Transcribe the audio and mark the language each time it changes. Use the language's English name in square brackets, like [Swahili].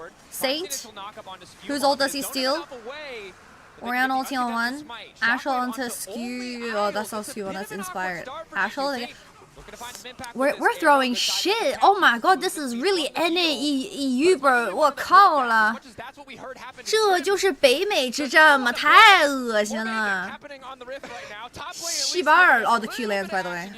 [English] Saint, whose ult does he steal? Orion ulti on one. Ashel onto Skew. Oh, that's not Skew, that's inspired. Ashel. We're throwing shit. Oh my god, this is really NAEU, bro. [Chinese] 我靠了，这就是北美之战吗？太恶心了。 [English] 西巴尔 Oh, the Q lands by the way.